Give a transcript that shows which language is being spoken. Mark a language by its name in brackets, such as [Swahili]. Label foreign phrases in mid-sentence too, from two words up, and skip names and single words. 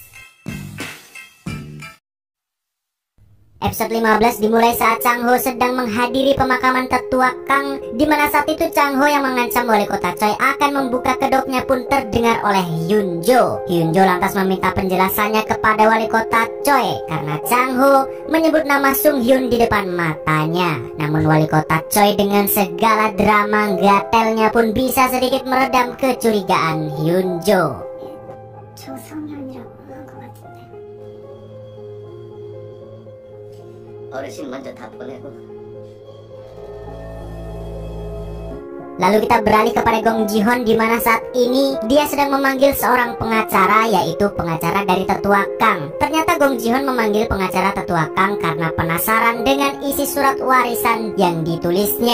[Indonesian] Episode 15 dimulai saat Chang Ho sedang menghadiri pemakaman tetua Kang, di mana saat itu Chang Ho yang mengancam wali kota Choi akan membuka kedoknya pun terdengar oleh Hyun Jo. Hyun Jo lantas meminta penjelasannya kepada wali kota Choi karena Chang Ho menyebut nama Sung Hyun di depan matanya. Namun wali kota Choi dengan segala drama gatelnya pun bisa sedikit meredam kecurigaan Hyun Jo. [Korean] 어르신 먼저 다 보내고. [Indonesian] Lalu kita beralih kepada Gong Ji-hoon, di mana saat ini dia sedang memanggil seorang pengacara, yaitu pengacara dari tetua Kang. Ternyata Gong Ji-hoon memanggil pengacara tetua Kang karena penasaran dengan isi surat warisan yang ditulisnya.